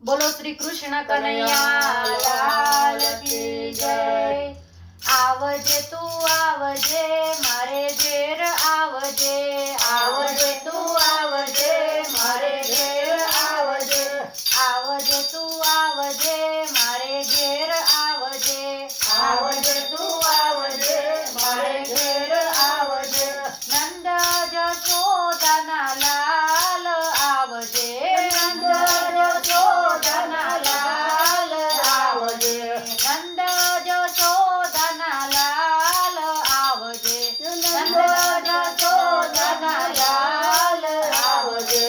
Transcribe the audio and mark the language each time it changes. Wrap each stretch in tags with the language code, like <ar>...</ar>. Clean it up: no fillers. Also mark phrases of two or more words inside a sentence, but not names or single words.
<hi>बोलो श्री कृष्ण कन्हैया लाल की जय।</hi> <gu>આવજે તું આવજે મારે ઘેર આવજે, આવજે તું આવજે મારે ઘેર આવજે, આવજે તું આવજે મારે ઘેર આવજે, આવજે તું આવજે મારે ઘેર આવજે। નંદ જશોદાના લાલ આવજે, નંદ જશોદાના લાલ આવજે, નંદ જશોદાના લાલ આવજે, નંદ જશોદાના લાલ આવજે।</gu>